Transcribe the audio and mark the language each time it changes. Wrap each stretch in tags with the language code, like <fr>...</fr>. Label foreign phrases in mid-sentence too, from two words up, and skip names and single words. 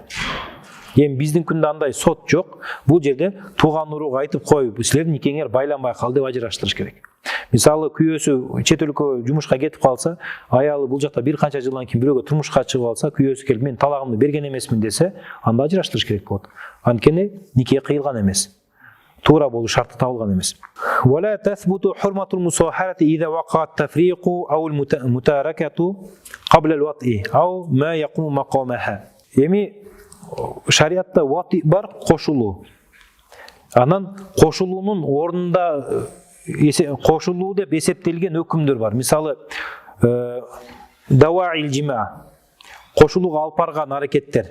<ky>Эми биздин күндө андай сот жок. Бул жерде тууган уруга айтып коюп, силердин никеңер байланбай калды деп ажыраштырыш керек. Мисалы, күйөөсү чет өлкөгө жумушка кетип калса, аялы бул жакта бир канча жылдан кийин бирөөгө турмушка чыгып алса, күйөөсү келип мен талагымды берген эмесмин десе, анда ажыраштырыш керек болот. Анткени нике кыйылган эмес. Туура болуу шарты табылган эмес.</ky> <ar>ولا تثبت حرمة المصاهرة إذا وقع التفريق أو المتاركة قبل الوطء أو ما يقوم مقامها.</ar> <ky>Эми шариатта вати бар, кошулуу. Анан кошулуунун ордунда кошулуу деп эсептелген өкүмдөр бар. Мисалы,</ky> <ar>دواعي الجماع,</ar> <ky>кошулууга алып барган аракеттер.</ky>